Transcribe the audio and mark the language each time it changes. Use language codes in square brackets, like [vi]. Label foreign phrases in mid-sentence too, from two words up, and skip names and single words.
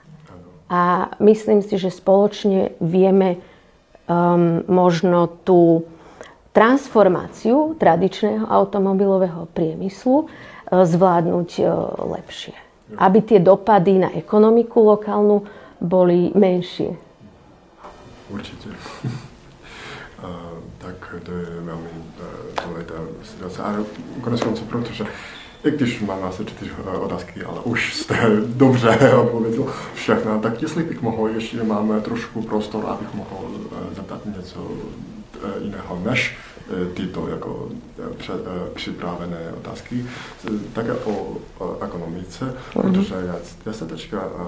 [sk] A myslím si, že spoločne vieme možno tú transformáciu tradičného automobilového priemyslu zvládnuť lepšie. Aby tie dopady na ekonomiku lokálnu boli menšie. Určite. Tak to je veľmi dôležitá situácia. [cs] A konec koncov, protože i když mám asi 4 otázky, ale už jste dobře odpověděl všechno, tak jestli bych mohl, ještě máme trošku prostor, abych mohl zeptat něco jiného než tyto jako připravené otázky, také o ekonomice, protože já se teďka